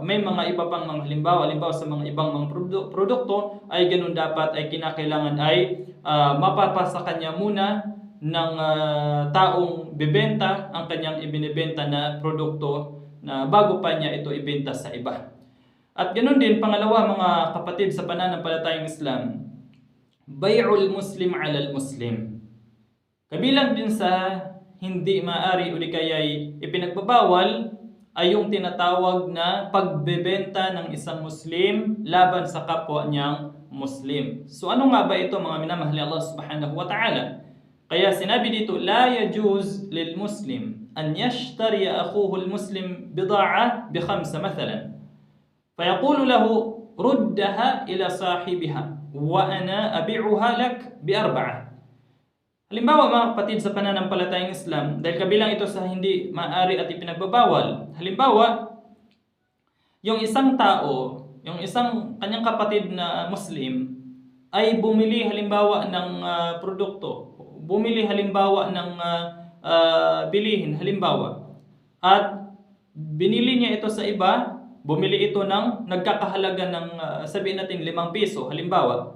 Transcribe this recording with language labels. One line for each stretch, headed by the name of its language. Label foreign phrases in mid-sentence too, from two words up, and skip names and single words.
Filipino: May mga iba pang mga halimbawa sa mga ibang mga produkto ay ganun dapat ay kinakailangan ay mapapasa kanya muna ng taong bibenta ang kanyang ibinibenta na produkto na bago pa niya ito ibenta sa iba. At ganoon din, pangalawa mga kapatid sa pananampalatayang Islam,
Arabic: بيع المسلم على المسلم.
Filipino: Kabilang din sa hindi maaari o di kaya'y ipinagbabawal ay yung tinatawag na pagbebenta ng isang Muslim laban sa kapwa niyang Muslim. So ano nga ba ito mga minamahal ni Allah
Arabic: سبحانه وتعالى?
Filipino: Kaya sinabi dito,
Arabic: لا يجوز للمسلم أن يشتري أخوه المسلم بضاعة ب 5 مثلا. فيقول له ردها إلى صاحبها وأنا أبيعها لك ب4.
Filipino: Halimbawa mga kapatid sa pananampalatayang Islam, dahil kabilang ito sa hindi maaari at ipinagbabawal. Halimbawa, yung isang tao, yung isang kanyang kapatid na Muslim ay bumili halimbawa ng produkto, bumili halimbawa ng bilihin halimbawa at binili niya ito sa iba, bumili ito ng nagkakahalaga ng sabihin natin 5 piso halimbawa.